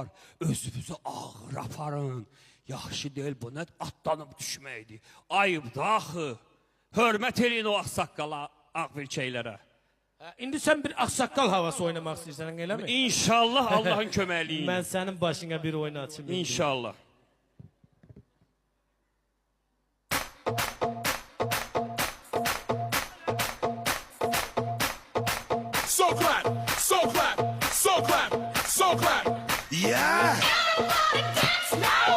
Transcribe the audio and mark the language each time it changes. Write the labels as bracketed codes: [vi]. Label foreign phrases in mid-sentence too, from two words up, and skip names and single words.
[az] Özünüzü ağır aparın. Yaxşı deyil, bu nə atlanıb düşməkdir. Ayıbdır axı. Hörmət eləyin o ağsaqqala, ağ bir şeylərə. İndi sən bir ağsaqqal havası oynamaq istəyirsən, eləmi? İnşallah Allahın köməkliyi. Mən sənin başına bir oyun açayım. İnşallah. [en] So clap, so clap, so clap, so clap. Yeah. Everybody dance now.